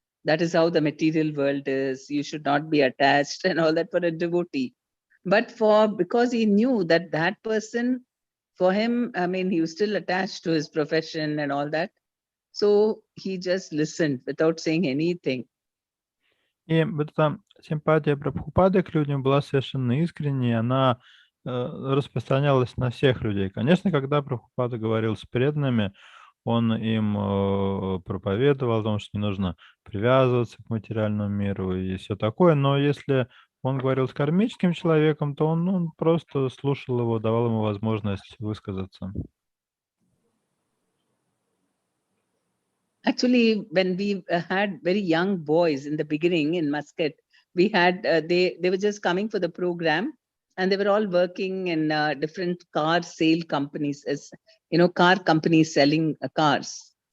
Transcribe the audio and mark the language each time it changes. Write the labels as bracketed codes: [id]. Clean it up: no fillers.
[en] That is how the material world is. You should not be attached and all that for a devotee. But because he knew that person, for him, I mean, he was still attached to his profession and all that. So he just listened without saying anything. [ru] И вот эта симпатия Прабхупады к людям была совершенно искренней, она распространялась на всех людей. Конечно, когда Прабхупада говорил с преданными, он им проповедовал о том, что не нужно привязываться к материальному миру и все такое, но если он говорил с кармическим человеком, то он просто слушал его, давал ему возможность высказаться. [en] Actually, when we had very young boys in the beginning in Muscat, we had they were just coming for the program, and they were all working in different car sale companies, as you know, car companies selling cars.